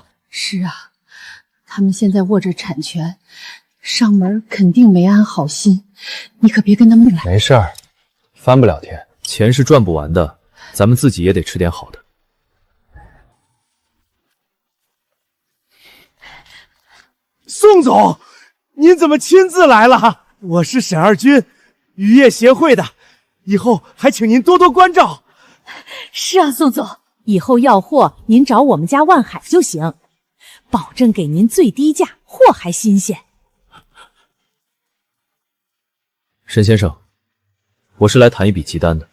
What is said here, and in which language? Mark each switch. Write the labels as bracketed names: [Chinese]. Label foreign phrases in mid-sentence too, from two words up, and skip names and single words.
[Chinese] 是啊，他們現在握着產權，上門肯定沒安好心，你可別跟他們來。沒事兒，翻不了天，錢是賺不完的，咱們自己也得吃點好的。宋总，您怎么親自來了？我是沈二軍，漁業協會的，以後還請您多多關照。是啊，宋總，以後要貨您找我們家萬海就行，保證給您最低價，貨還新鮮。沈先生，我是來談一筆急單的。